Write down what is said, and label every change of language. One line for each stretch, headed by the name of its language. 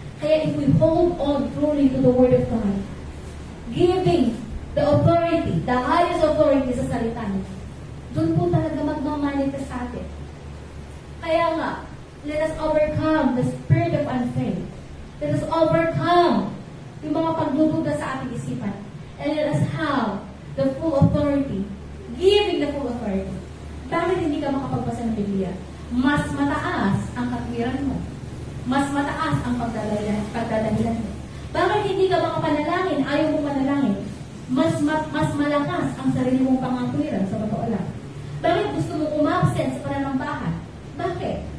Filipino: Kaya
English: if we hold on truly to the Word of God, giving the authority, the highest authority
Filipino: sa salita niya, doon po talaga magmamanifest sa atin. Kaya nga,
English: let us overcome the spirit of unfaith. Let us overcome
Filipino: yung mga pagdududa sa ating isipan.
English: And let us have the full authority, giving the full authority.
Filipino: Bakit hindi ka makapagbasa ng Biblia? Mas mataas ang katwiran mo. Mas mataas ang pagdadahilan mo. Bakit hindi ka makapanalangin? Ayaw mong manalangin. Mas malakas ang sarili mong pangangkwiran sa totoo lang. Bakit gusto mong umabsent sa pananambahan? Bakit?